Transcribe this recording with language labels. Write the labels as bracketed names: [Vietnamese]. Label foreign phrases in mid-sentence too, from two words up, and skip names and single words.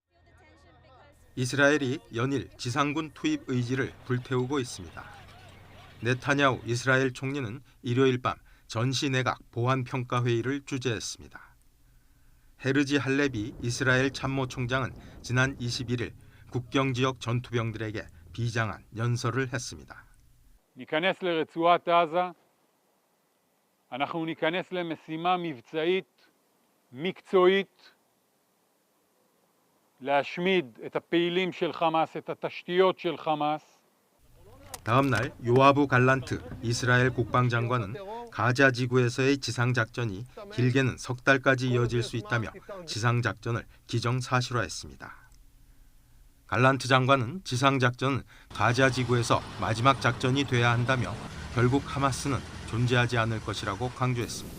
[Korean] 이스라엘이 연일 지상군 투입 의지를 불태우고 있습니다. 네타냐후 이스라엘 총리는 일요일 밤 전시 내각 보안 평가 회의를 주재했습니다. 헤르지 할레비 이스라엘 참모총장은 지난 21일 국경 지역 전투병들에게 비장한 연설을 했습니다. [Hebrew] ניכנס לרצועת עזה, אנחנו ניכנס למשימה מבצעית, מקצועית, להשמיד את הפעילים של חמאס, את התשתיות של חמאס. [Korean] 다음 날 요아부 갈란트 이스라엘 국방장관은 가자 지구에서의 지상작전이 길게는 석 달까지 이어질 수 있다며 지상작전을 기정사실화했습니다. 갈란트 장관은 지상작전은 가자 지구에서 마지막 작전이 돼야 한다며 결국 하마스는 존재하지 않을 것이라고 강조했습니다.